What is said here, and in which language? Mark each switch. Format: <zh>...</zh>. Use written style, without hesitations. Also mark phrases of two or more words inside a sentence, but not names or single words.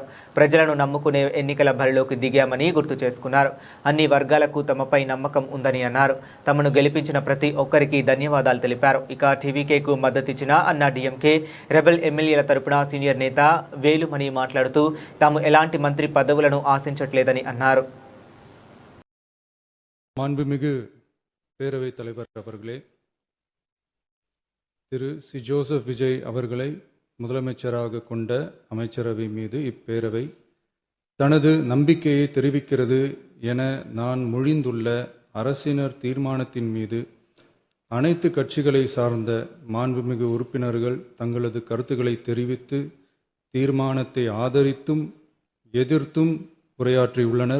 <te>ప్రజలను నమ్ముకునే ఎన్నికల బరిలోకి దిగామని గుర్తు చేసుకున్నారు. అన్ని వర్గాలకు తమపై నమ్మకం ఉందని అన్నారు. తమను గెలిపించిన ప్రతి ఒక్కరికి ధన్యవాదాలు తెలిపారు. ఇక టీవీకేకు మద్దతిచ్చిన అన్నా డిఎంకే రెబెల్ ఎమ్మెల్యేల తరపున సీనియర్ నేత వేలుమణి మాట్లాడుతూ తాము ఎలాంటి మంత్రి పదవులను ఆశించట్లేదని అన్నారు.</te> <ta>மாண்புமிகு பேரவைத் தலைவர் அவர்களே, திரு சி ஜோசப் விஜய் அவர்களை முதலமைச்சராக கொண்ட அமைச்சரவை மீது இப்பேரவை தனது நம்பிக்கையை தெரிவிக்கிறது என நான் மொழிந்துள்ள அரசினர் தீர்மானத்தின் மீது அனைத்து கட்சிகளை சார்ந்த மாண்புமிகு உறுப்பினர்கள் தங்களது கருத்துக்களை தெரிவித்து தீர்மானத்தை ஆதரித்தும் எதிர்த்தும் உரையாற்றியுள்ளனர்.</ta>